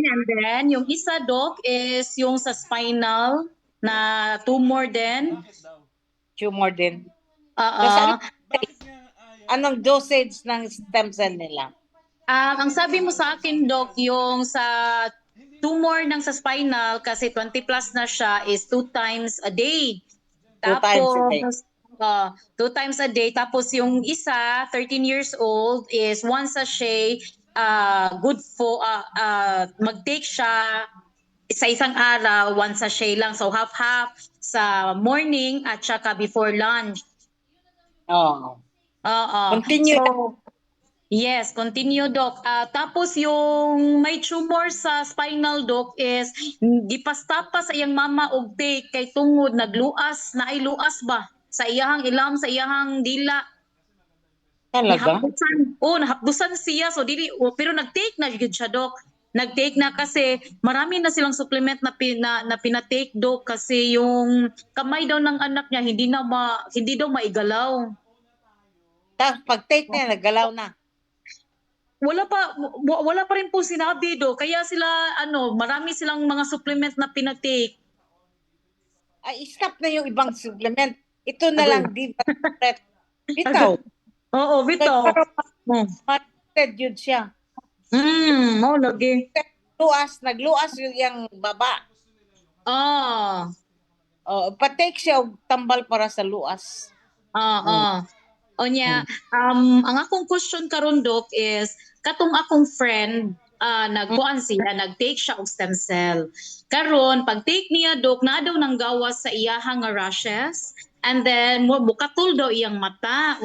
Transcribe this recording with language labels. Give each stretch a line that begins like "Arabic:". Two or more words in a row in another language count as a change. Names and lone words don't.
Filipino: And then, yung isa, Doc, is yung sa spinal na tumor din. tumor din. Oo. Anong dosage ng stem cell nila? Ang sabi mo sa akin, Doc, yung sa tumor ng sa spinal, kasi
English: 20 plus
Filipino: na siya,
English: is 2 times a day. 2 times a day. 2 times a day.
Filipino: Tapos yung isa,
English: 13 years old,
Filipino: is
English: one sachet, good for,
Filipino: mag-take siya sa isang araw,
English: one sachet
Filipino: lang. So half-half sa morning at saka
English: before lunch. Oh.
Filipino: Oo.
English: Continue. So, yes, continue,
Filipino: Doc. Tapos yung may tumor sa spinal, Doc,
Cebuano: is gipasta pa sa iyang mama og take kay tungod nagluas, na ay luas ba sa iyahang ilam, sa iyahang dila.
Filipino: Talaga?
Cebuano: Nahapdusan siya. So pero nag-take na gyud siya, Doc.
Filipino: Nag-take na kasi marami na silang supplement na pinatake, Doc, kasi yung kamay daw ng anak niya hindi daw maigalaw. Tapos pag-take na, naggalaw na. Wala pa rin po sinabi, do. Kaya sila marami silang mga supplement na pinatake. Ay, stop na yung ibang supplement. Ito na
Cebuano: Agoy.
Filipino: lang, di ba? Bitaw.
Cebuano: Oo, bitaw.
Filipino: Matted yun siya.
Cebuano: Lagi.
Filipino: Nagluas yung baba. Ah.
Cebuano: Pa-take siya og tambal para sa luas. Onya, ang akong question karon, Doc, is katong akong friend nagkuan siya, nag-take siya og stem cell. Karon pag-take niya, Doc, na daw nang gawas sa iyahang rashes, and then mukatul daw iyang mata.